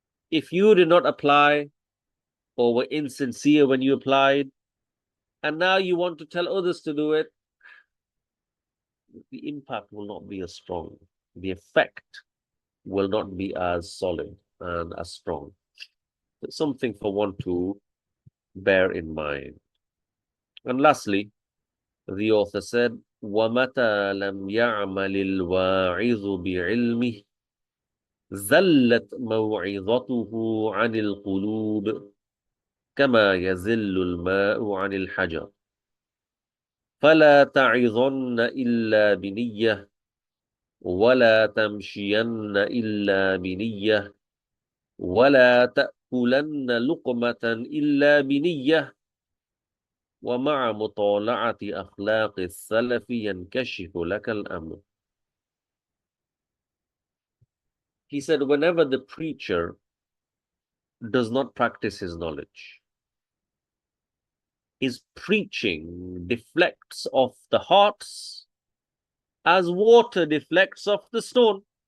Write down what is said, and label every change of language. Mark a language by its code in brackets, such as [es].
[en] If you did not apply or were insincere when you applied, and now you want to tell others to do it, the impact will not be as strong. The effect will not be as solid and as strong. It's something for one to bear in mind. And lastly, the author said, [ar] وَمَتَى لَمْ يَعْمَلِ الْوَاعِظُ بِعِلْمِهِ زلت موعظته عن القلوب كما يزل الماء عن الحجر فلا تعظن إلا بنية ولا تمشين إلا بنية ولا تأكلن لقمة إلا بنية ومع مطالعة أخلاق السلف ينكشف لك الأمر. [en] He said, whenever the preacher does not practice his knowledge, his preaching deflects off the hearts as water deflects off the stone.